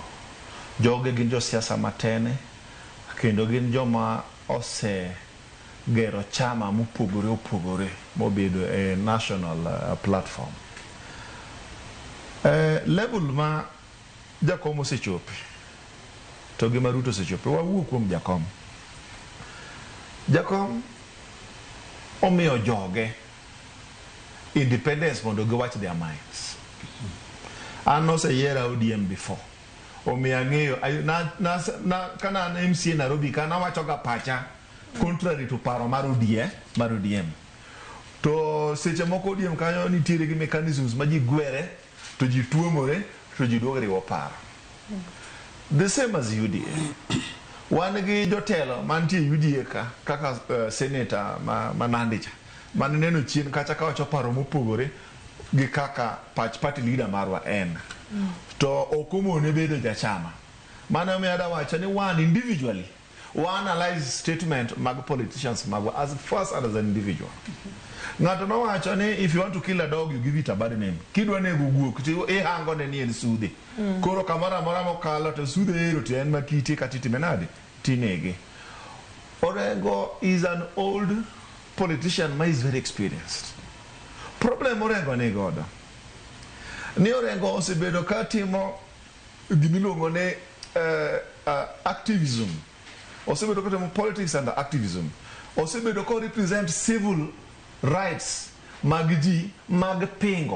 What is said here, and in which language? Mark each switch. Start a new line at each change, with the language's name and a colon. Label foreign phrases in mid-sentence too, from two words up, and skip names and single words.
Luo (Kenya and Tanzania): Joge gin jo siasa matene kendo gin joma ose gero chama mopogore mobedo
English: a national platform.
Luo (Kenya and Tanzania): Level ma jakom osechope to gima Ruto osechope wawuok kuom jakom omiyo joge independence mondo giwach
English: their minds.
Luo (Kenya and Tanzania): An oseyiera ODM before omiyo ang'eyo kana an MCA Nairobi kana wachoga pacha
English: contrary to
Luo (Kenya and Tanzania): paro mar ODM to seche moko ODM kanyo nitiere gi mechanisms ma ji gwere to ji tuomore to ji duogo riwo paro.
English: The same as UDA.
Luo (Kenya and Tanzania): Wan gi jotelo mantie UDA kaka senator ma Nandicha man neno chien kacha ka wacho paro mopogore gi kaka
English: party leader
Luo (Kenya and Tanzania): marwa en. To okomone bedo jachama. Mano me ada wacho ni one individually one
English: analyze statement
Luo (Kenya and Tanzania): mag politicians magwa
English: as first and as an individual.
Luo (Kenya and Tanzania): Ngato no wacho ni
English: if you want to kill a dog you give it a bad name.
Luo (Kenya and Tanzania): Kidwa nego guok ti hango ne ni en sude. Koro kamara mora mokalo to sude ero ti en makiti katiti menade tinege.
English: Orengo is an old politician ma is very experienced.
Luo (Kenya and Tanzania): Problem Orengo ne godo. Ni Orengo osebedo katimo gimiluongo ne activism. Osebedo katimo
English: politics and activism.
Luo (Kenya and Tanzania): Osebedo ko
English: represent civil rights
Luo (Kenya and Tanzania): magji mag pingo.